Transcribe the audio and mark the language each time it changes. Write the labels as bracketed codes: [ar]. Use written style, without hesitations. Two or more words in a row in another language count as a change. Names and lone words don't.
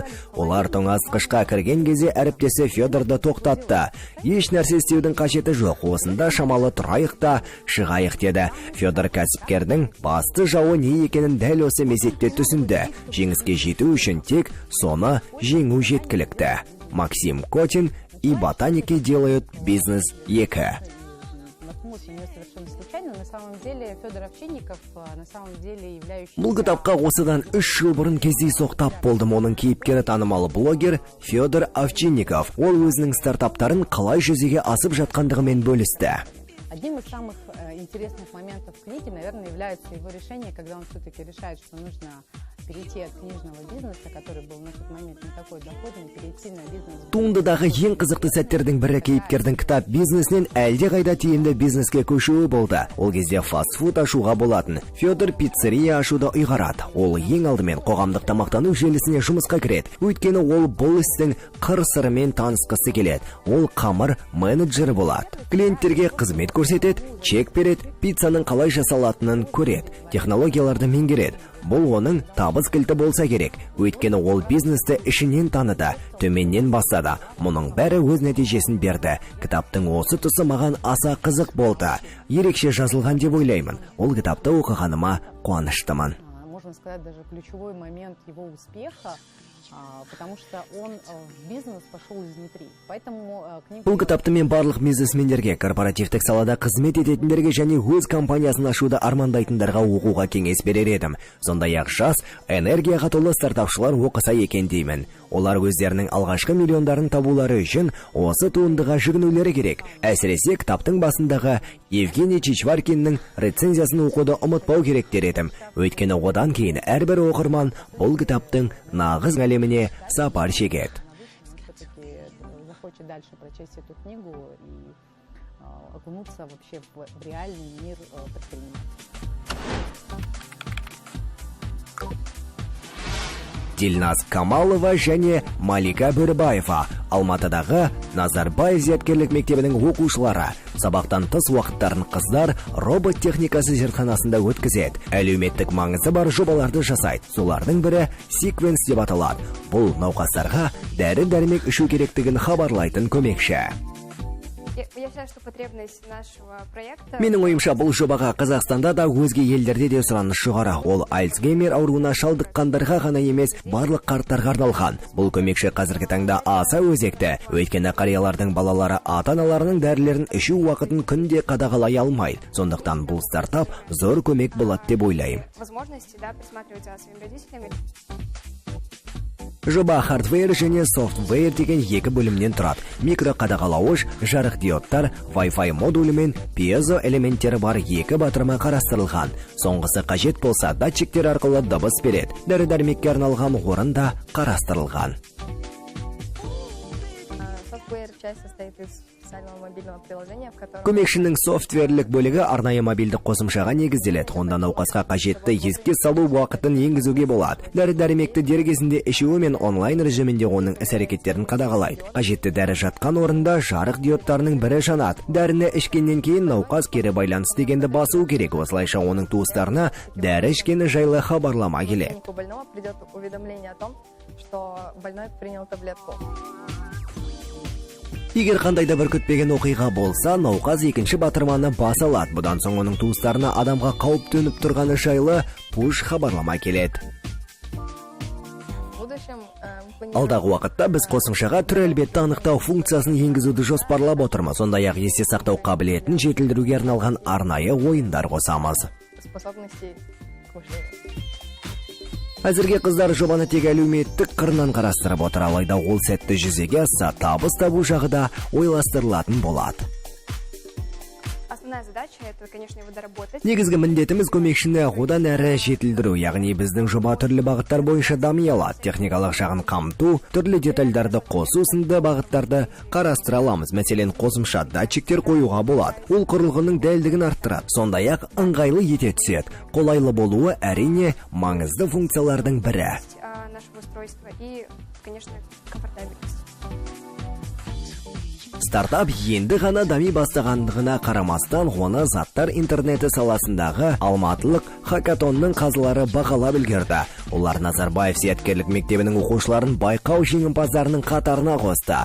[kk] Олар тоңазытқышқа кірген кезде әріптесі Федорды тоқтатты. Еш нәрсе істеудің қажеті жоқ, осында шамалы тұрайық та шығайық деді. Федор кәсіпкердің басты жауы не екенін дәл осы мезетте түсінді. Жеңіске жету үшін тек соны жеңу жеткілікті. [ru] Максим Котин и ботаники делают бизнес 2. [kk] Бұл кітапқа осыдан 3 жыл бұрын кездейсоқ болдым. Оның кейіпкері танымал блогер Федор Овчинников. Ол өзінің стартаптарын қалай жүзеге асып жатқандығымен бөлісті. [ru] Одним из самых интересных моментов книги, наверное, является его решение, когда он все-таки решает, что нужно перейти от книжного бизнеса, который был на тот момент не такой доходный, перейти на бизнес. [kk] Туындыдағы ең қызықты сәттердің бірі кейіпкердің кітап бизнесінен әлде қайда тиімді бизнеске көшуі болды. Ол кезде фастфуд ашуға болатын. Федор пиццерия ашуды ұйғарады. Ол ең алдымен қоғамдық тамақтану желісіне жұмысқа кіреді. Өйткені ол бұл істің қыр-сырымен танысқысы келеді. Ол қамыр менеджері болады. Клиенттерге қызмет көрсетеді, чек береді, пиццаның қалай жасалатынын көреді, технологияларды меңгереді. Бұл оның табыс кілті болса керек. Өйткені ол бизнесті ішінен таныды, төменнен бастады. Мұның бәрі өз нәтижесін берді. Кітаптың осы тұсы маған аса қызық болды. Ерекше жазылған деп ойлаймын. Ол кітапты оқығаныма қуаныштымын. [ru] Можно сказать, даже ключевой момент его успеха, потому что он в бизнес пошел изнутри. Поэтому книга... [kk] Бұл кітапты мен барлық бизнесмендерге, корпоративтік салада қызмет ететіндерге және өз компаниясын ашуды армандайтындарға оқуға кеңес берер едім. Сондай-ақ жас, энергияға толы стартапшылар оқыса екен деймін. Олар өздерінің алғашқы миллиондарын табулары үшін осы туындыға жүгінулері керек. Әсіресе кітаптың басындағы Евгений Чичваркиннің рецензиясын оқуды ұмытпау керек дер едім. Өйткені одан кейін әрбір оқырман бұл кітаптың нағыз әлеміне сапар шегеді. [ru] Все-таки захочет дальше прочесть эту книгу и окунуться вообще в реальный мир предпринимательства. [kk] Дилназ Камалова және Малика Бөрібаева, Алматыдағы Назарбаев зияткерлік мектебінің оқушылары. Сабақтан тыс уақыттарын қыздар робот техникасы зертханасында өткізеді. Әлеуметтік маңызы бар жобаларды жасайды. Солардың бірі секвенс деп аталады. Бұл науқастарға дәрі-дәрмек ішу керектігін хабарлайтын көмекші. [ru] Я считаю, что потребность нашего проекта... [kk] Менің ойымша бұл жобаға Қазақстанда да өзге елдерде де сұраныс жоғары. Ол Альцгеймер ауруына шалдыққандарға ғана емес, барлық қарттарға арналған. Бұл көмекші қазіргі таңда аса өзекті. Өйткені қариялардың балалары ата-аналарының дәрілерін ішу уақытын күнде қадағалай алмайды. Сондықтан бұл стартап зор көмек болады деп ойлаймын. [ru] Возможности, присматривать за своими родителями. [kk] Жоба хардвер және софтвер деген екі бөлімнен тұрады. Микроқадағалауыш, жарық диодтар, Wi-Fi модулі мен пьезо элементтері бар екі батырма қарастырылған. Соңғысы қажет болса, датчиктер арқылы дыбыс береді. Дәрі-дәрмекке арналған орын да қарастырылған. [ru] Софтвер часть состоит из специального мобильного приложения, в котором... [kk] Көмекшінің софтверлік бөлігі арнайы мобильдік қосымшаға негізделеді. Онда науқасқа қажетті еске салу уақытын енгізуге болады. Дәрі-дәрмекті дер кезінде ішуі мен онлайн режимінде оның іс-әрекеттерін қадағалайды. Қажетті дәрі жатқан орында жарық диодтарының бірі жанады. Дәріні ішкеннен кейін науқас кері байланыс дегенді басу керек. Осылайша оның туыстарына дәрі ішкені жайлы хабарлама келеді. [ru] У больного придет уведомление о том, что больной принял таблетку. [kk] Егер қандайда бір күтпеген оқиға болса, науқас екінші батырманы баса алады. Бұдан соң оның туыстарына адамға қауіп төніп тұрғаны жайлы пуш хабарлама келеді. Алдағы уақытта біз қосымшаға түр әлбетті анықтау функциясын енгізуді жоспарлап отырмыз. Сондай-ақ есте сақтау қабілетін жетілдіруге арналған арнайы ойындар қосамыз. Әзірге қыздар жобаны тек әлеуметтік қырынан қарастырып отыр, алайда ол сәтті жүзеге асса, табыс табу жағы да ойластырылатын болады. [ru] Основная задача это, конечно, его доработать. [kk] Негізгі міндетіміз көмекшіні одан әрі жетілдіру, яғни біздің жоба түрлі бағыттар бойынша дами алады. Техникалық жағын қамту, түрлі детальдарды қосу сынды бағыттарды қарастыра аламыз. Мәселен, қосымша датчиктер қоюға болады. Ол құрылғының дәлдігін арттырады. Сондай-ақ ыңғайлы ете түседі. Қолайлы болуы әрине маңызды функциялардың бірі. [ru] Нашего устройства и, конечно, комфортабельность. [kk] Стартап енді ғана дами бастағандығына қарамастан, оны заттар интернеті саласындағы алматылық хакатонның қазылары бағалап үлгерді. Олар Назарбаев зияткерлік мектебінің оқушыларын байқау жеңімпаздарының қатарына қосты.